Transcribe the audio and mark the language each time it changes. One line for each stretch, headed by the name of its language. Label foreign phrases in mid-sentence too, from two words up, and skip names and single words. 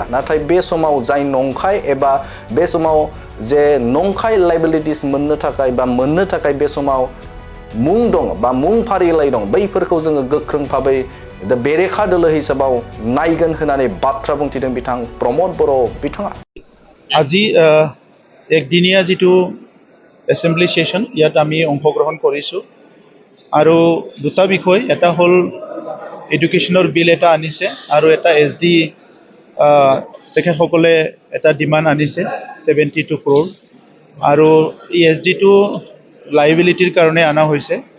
Bodo: नाथाय बे समाव जाय नंखाय एबा बे समाव जे नंखाय लाइबिलिटिस मोननो थाखाय बे समाव मुं दं बा मुं फारिलाइ दं बैफोरखौ जोङो गोख्रों भाबै बेरेखा दोलो हिसाबाव नायगोन होननानै बाथ्रा बुंथिदों बिथां प्रमोद बर' बिथाङा।
Assamese: আজি একদিনীয়া যেটো এসেম্বলি সেশন ইয়াত আমি অংশগ্ৰহণ কৰিছোঁ আৰু দুটা বিষয় এটা হ'ল এডুকেশ্যনৰ বিল এটা আনিছে আৰু এটা SD তেখেতসকলে এটা ডিমাণ্ড আনিছে 72 crore আৰু এই SDটো লাইবিলিটিৰ কাৰণে আনা হৈছে।